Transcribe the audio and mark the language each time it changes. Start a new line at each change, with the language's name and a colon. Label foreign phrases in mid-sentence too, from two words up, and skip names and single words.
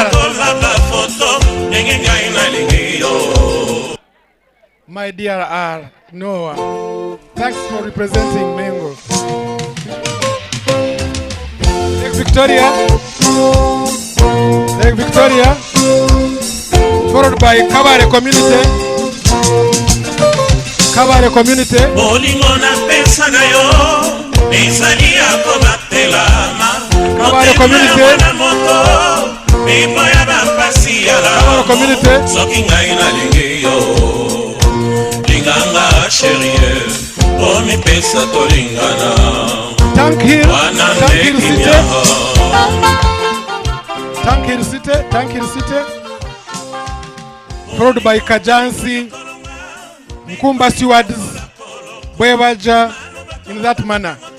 English: My dear R, Noah, thanks for representing Mengo. Lake Victoria, followed by Kabare community. Kabare community. Kabare community. Kabare community. Tank Hill City, followed by Kajansi, Mkumba Stewards, Bwebaja, in that manner.